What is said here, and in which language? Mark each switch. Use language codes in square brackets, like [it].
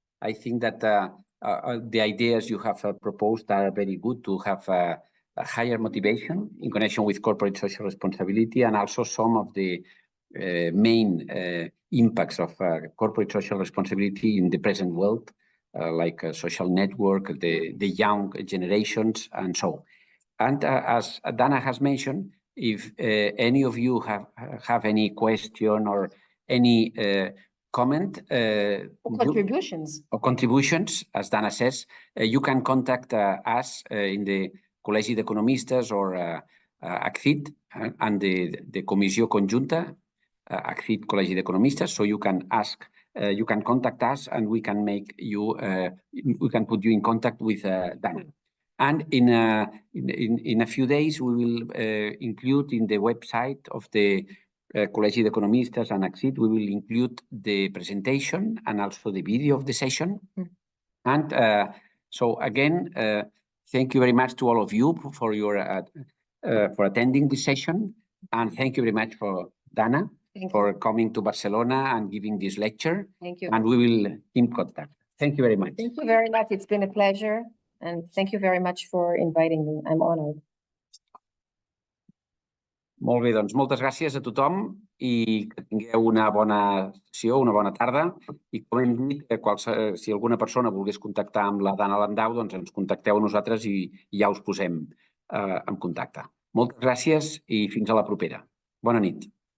[en] I think that the ideas you have proposed are very good to have a higher motivation in connection with corporate social responsibility and also some of the main impacts of corporate social responsibility in the present world, like social network, the young generations, and so on. And as Dana has mentioned, if any of you have any question or any comment or contributions, as Dana says, you can contact us in the Col·legi d'Economistes or ACCID and the Comissió Conjunta, ACCID Col·legi d'Economistes. So you can ask, you can contact us, and we can make you, we can put you in contact with Dana. And in a few days, we will include in the website of the Col·legi d'Economistes and ACCID, we will include the presentation and also the video of the session. And so again, thank you very much to all of you for your for attending this session, and thank you very much for Dana for coming to Barcelona and giving this lecture. Thank you. And we will keep contact. Thank you very much. Thank you very much. It's been a pleasure. And thank you very much for inviting me. I'm honored. [ca] Molt bé, doncs moltes gràcies a tothom i que tingueu una bona sessió, una bona tarda. I com hem dit, si alguna persona volgués contactar amb la Dana Landau, doncs ens contacteu a nosaltres i ja us posem en contacte. Moltes gràcies i fins a la propera. Bona nit.